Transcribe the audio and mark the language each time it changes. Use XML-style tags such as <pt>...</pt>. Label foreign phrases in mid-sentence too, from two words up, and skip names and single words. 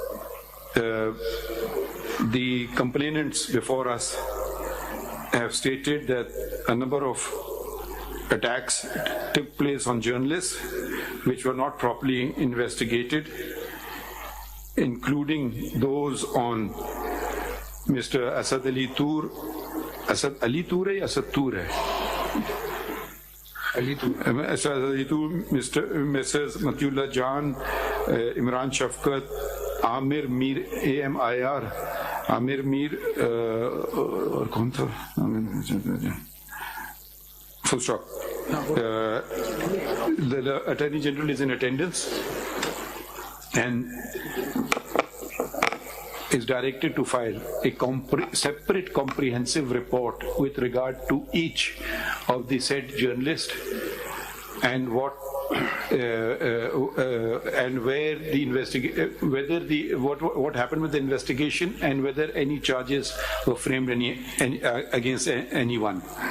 <en>The complainants before us have stated that a number of attacks took place on journalists which were not properly investigated, including those on Mr. Asad Ali Tur.</en> <hi>असद अली तूर है, असद तूर है.</hi> <en>Asad Ali Tur, Messrs. Matiullah Jan, Imran Shafkat, Amir Mir, AMIR, Amir Mir,</en> <hi>और कौन था?</hi> <en>Full stop. The Attorney General is in attendance and is directed to file a separate comprehensive report with regard to each of the said journalists and what and where the what happened with the investigation and whether any charges were framed against anyone.</en>